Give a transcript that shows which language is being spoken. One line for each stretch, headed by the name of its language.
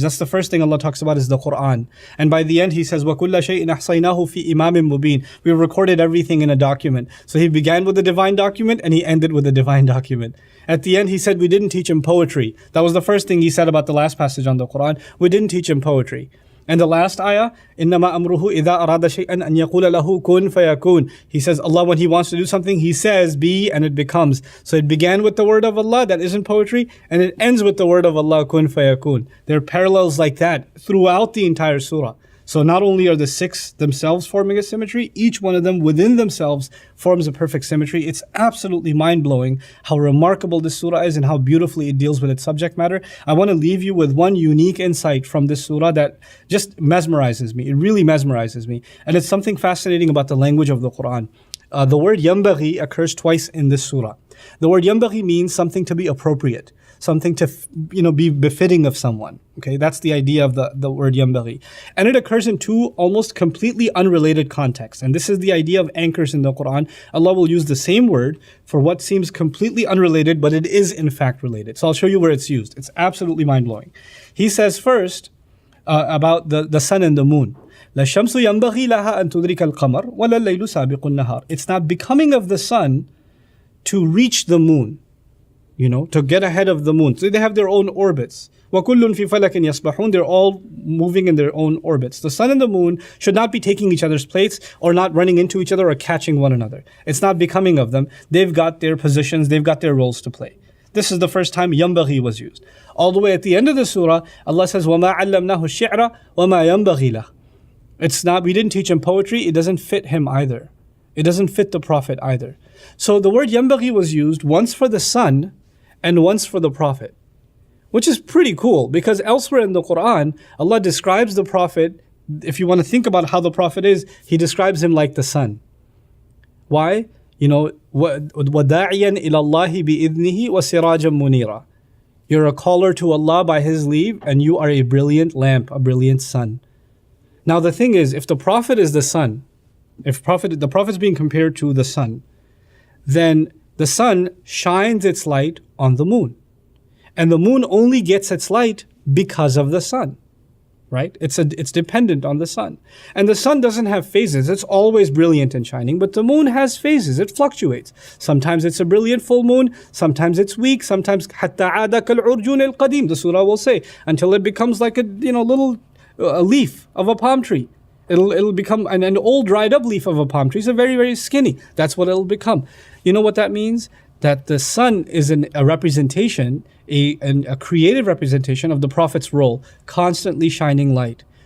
English: That's the first thing Allah talks about is the Quran. And by the end He says,
Arabic: وَكُلَّ شَيْءٍ أَحْصَيْنَاهُ فِي إِمَامٍ مُبِينٍ.
English: We recorded everything in a document. So He began with the divine document and He ended with the divine document. At the end He said we didn't teach him poetry. That was the first thing He said about the last passage on the Quran. We didn't teach him poetry. And the last ayah,
Arabic: إِنَّمَا أَمْرُهُ إِذَا أَرَادَ شَيْئًا أَنْ يَقُولَ لَهُ كُن فَيَكُونَ.
English: He says, Allah, when He wants to do something, He says, be, and it becomes. So it began with the word of Allah, that isn't poetry, and it ends with the word of Allah,
Arabic: kun fayakun.
English: There are parallels like that throughout the entire surah. So not only are the 6 themselves forming a symmetry, each one of them within themselves forms a perfect symmetry. It's absolutely mind-blowing how remarkable this surah is and how beautifully it deals with its subject matter. I want to leave you with one unique insight from this surah that just mesmerizes me. It really mesmerizes me. And it's something fascinating about the language of the Quran. The word yambaghi occurs twice in this surah. The word yambaghi means something to be appropriate, something to be befitting of someone. Okay, that's the idea of the word yambaghi. And it occurs in 2 almost completely unrelated contexts. And this is the idea of anchors in the Quran. Allah will use the same word for what seems completely unrelated, but it is in fact related. So I'll show you where it's used. It's absolutely mind-blowing. He says first about the sun and the moon.
Arabic: لا الشمس ينبغي لها أن تدرك القمر ولا الليل سابق النهار.
English: It's not becoming of the sun to reach the moon, to get ahead of the moon. So they have their own orbits.
Arabic: وَكُلٌّ فِي فَلَكٍ يَسْبَحُونَ.
English: They're all moving in their own orbits. The sun and the moon should not be taking each other's plates or not running into each other or catching one another. It's not becoming of them. They've got their positions, they've got their roles to play. This is the first time ينبغي was used. All the way at the end of the surah, Allah says,
Arabic: وَمَا عَلَّمْنَاهُ الشِّعْرَ وَمَا يَنبَغِي لَهُ.
English: It's not, we didn't teach him poetry, it doesn't fit him either. It doesn't fit the Prophet either. So the word ينبغي was used once for the sun and once for the Prophet. Which is pretty cool, because elsewhere in the Quran, Allah describes the Prophet, if you want to think about how the Prophet is, he describes him like the sun. Why? You know,
Arabic: وَدَاعِيًا إِلَى اللَّهِ بِإِذْنِهِ وَسِرَاجًا مُنِيرًا.
English: You're a caller to Allah by His leave, and you are a brilliant lamp, a brilliant sun. Now the thing is, if the Prophet is the sun, if the Prophet is being compared to the sun, then the sun shines its light on the moon. And the moon only gets its light because of the sun, right? It's dependent on the sun. And the sun doesn't have phases. It's always brilliant and shining, but the moon has phases. It fluctuates. Sometimes it's a brilliant full moon. Sometimes it's weak. Sometimes
Arabic: حَتَّى عَادَ كَالْعُرْجُونِ الْقَدِيمِ.
English: The surah will say, until it becomes like a little leaf of a palm tree. It'll become an old dried up leaf of a palm tree. It's very, very skinny. That's what it'll become. You know what that means? That the sun is a representation, a creative representation of the Prophet's role, constantly shining light.